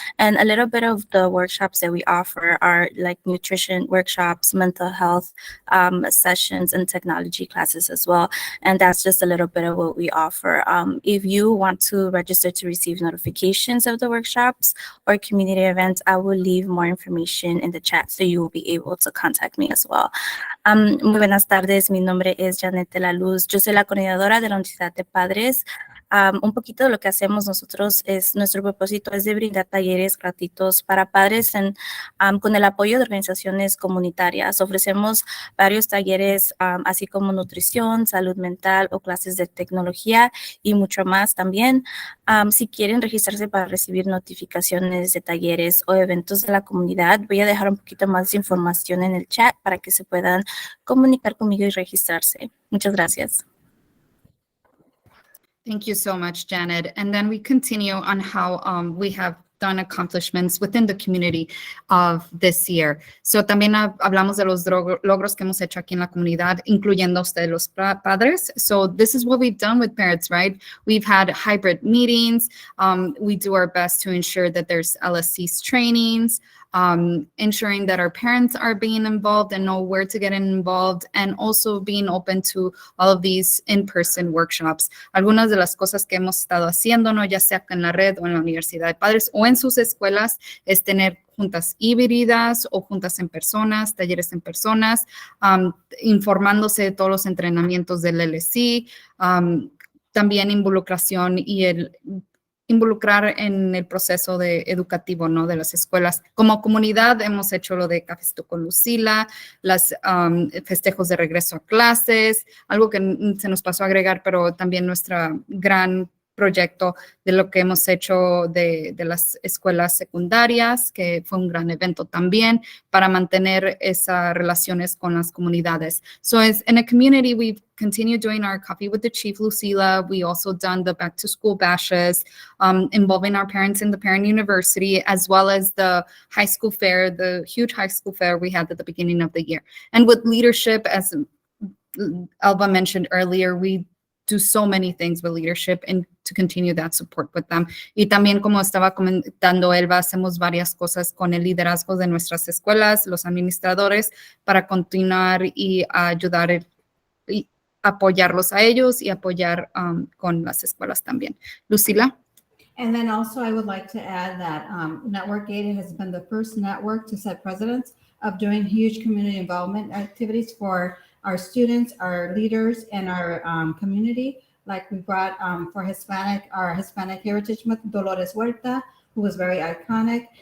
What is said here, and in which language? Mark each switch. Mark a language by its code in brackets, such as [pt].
[en] And a little bit of the workshops that we offer are like nutrition workshops, mental health sessions, and technology classes as well. And that's just a little bit of what we offer. If you want to register to receive notifications of the workshops or community events, I will leave more information in the chat so you will be able to contact me as well. [es] Muy buenas tardes, mi nombre es Janet de la Luz. Yo soy la coordinadora de la Unidad de Padres. Un poquito de lo que hacemos nosotros nuestro propósito es de brindar talleres gratuitos para padres con el apoyo de organizaciones comunitarias. Ofrecemos varios talleres, así como nutrición, salud mental o clases de tecnología y mucho más también. Si quieren registrarse para recibir notificaciones de talleres o eventos de la comunidad, voy a dejar un poquito más de información en el chat para que se puedan comunicar conmigo y registrarse. Muchas gracias. [en] Thank you so much, Janet. And then we continue on how we have done accomplishments within the community of this year. [es] So también hablamos de los logros que hemos hecho aquí en la comunidad, incluyendo ustedes los padres. [en] So this is what we've done with parents, right? We've had hybrid meetings. We do our best to ensure that there's LSC's trainings, ensuring that our parents are being involved and know where to get involved, and also being open to all of these in-person workshops. [es] Algunas de las cosas que hemos estado haciendo, ¿no? Ya sea en la red o en la Universidad de Padres o en sus escuelas, es tener juntas híbridas o juntas en personas, talleres en personas, informándose de todos los entrenamientos del LSC, también involucración y involucrar en el proceso educativo, ¿no? De las escuelas. Como comunidad hemos hecho lo de Cafecito con Lucila, las festejos de regreso a clases, algo que se nos pasó a agregar, pero también nuestra gran proyecto de lo que hemos hecho de las escuelas secundarias, que fue un gran evento también para mantener esas relaciones con las comunidades. [en] So as in a community, we've continued doing our Coffee with the Chief, Lucila. We also done the back to school bashes, involving our parents in the Parent University, as well as the high school fair, the huge high school fair we had at the beginning of the year. And with leadership, as Elba mentioned earlier, we do so many things with leadership and to continue that support with them. [es] Y también, como estaba comentando Elba, hacemos varias cosas con el liderazgo de nuestras escuelas, los administradores, para continuar y ayudar y apoyarlos a ellos y apoyar con las escuelas también. [en] Lucila? And then also I would like to add that Network 8 has been the first network to set precedents of doing huge community involvement activities for our students, our leaders, and our community. Like we brought for our Hispanic Heritage Month, Dolores Huerta, who was very iconic.